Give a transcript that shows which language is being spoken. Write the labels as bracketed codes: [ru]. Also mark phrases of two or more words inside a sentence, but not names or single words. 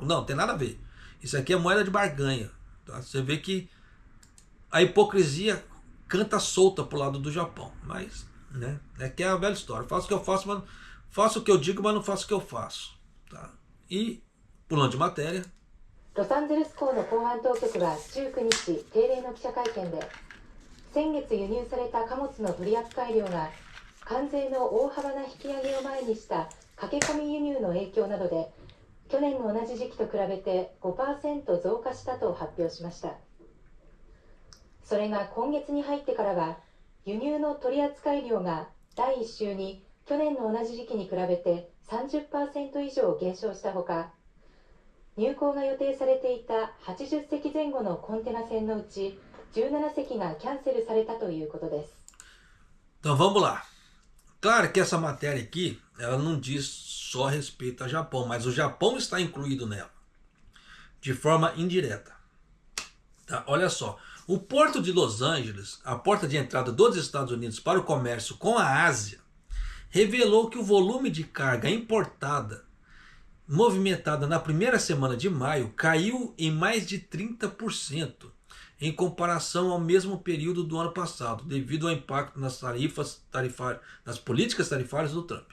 [pt] Não, tem nada a ver. Isso aqui é moeda de barganha. Tá? Você vê que a hipocrisia canta solta pro lado do Japão. Mas, né, é que é a velha história. Faço o que eu faço, mas faço o que eu digo, mas não faço o que eu faço. Tá? E, pulando de matéria. [ja] ロサンゼルス港の港湾当局は19日定例の記者会見で、先月輸入された貨物の取扱量が関税の大幅な引き上げを前にした駆け込み輸入の影響などで去年の同じ時期と比べて 5% 増加したと発表しました。それが今月に入ってからは輸入の取扱量が第1週に去年の同じ時期に比べて 30% 以上減少したほか、入港が予定されていた80隻前後のコンテナ船のうち17隻がキャンセルされたということです。 [pt] Então vamos lá. Claro que essa matéria aqui, ela não diz só respeito ao Japão, mas o Japão está incluído nela, de forma indireta. Tá? Olha só, o porto de Los Angeles, a porta de entrada dos Estados Unidos para o comércio com a Ásia, revelou que o volume de carga importada movimentada na primeira semana de maio caiu em mais de 30% em comparação ao mesmo período do ano passado, devido ao impacto nas nas políticas tarifárias do Trump.